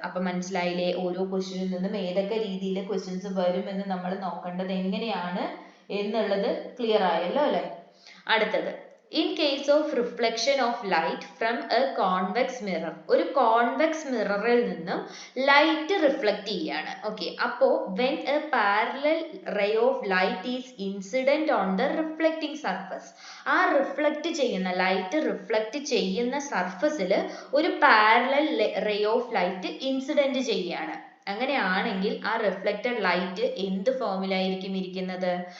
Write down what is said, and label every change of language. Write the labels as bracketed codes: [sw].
[ml] അപ്പൊ മനസ്സിലായില്ലേ, ഓരോ ക്വസ്റ്റ്യനിൽ നിന്നും ഏതൊക്കെ രീതിയിൽ ക്വസ്റ്റ്യൻസ് വരും എന്ന് നമ്മൾ നോക്കേണ്ടത് എങ്ങനെയാണ് എന്നുള്ളത് ക്ലിയർ ആയല്ലോ അല്ലെ? അടുത്തത്, [en] in case of reflection of light from a convex mirror, [ml] ഒരു കോൺവെക്സ് മിററിൽ നിന്നും ലൈറ്റ് റിഫ്ലക്ട് ചെയ്യാണ്. ഓക്കെ, അപ്പോ [en] when a parallel ray of light is incident on the reflecting surface, [ml] ആ റിഫ്ലക്ട് ചെയ്യുന്ന ലൈറ്റ് റിഫ്ലക്ട് ചെയ്യുന്ന സർഫസിൽ ഒരു parallel ray of light incident ചെയ്യാണ്. അങ്ങനെയാണെങ്കിൽ ആ റിഫ്ലക്റ്റഡ് ലൈറ്റ് എന്ത് ഫോമിലായിരിക്കും ഇരിക്കുന്നത്?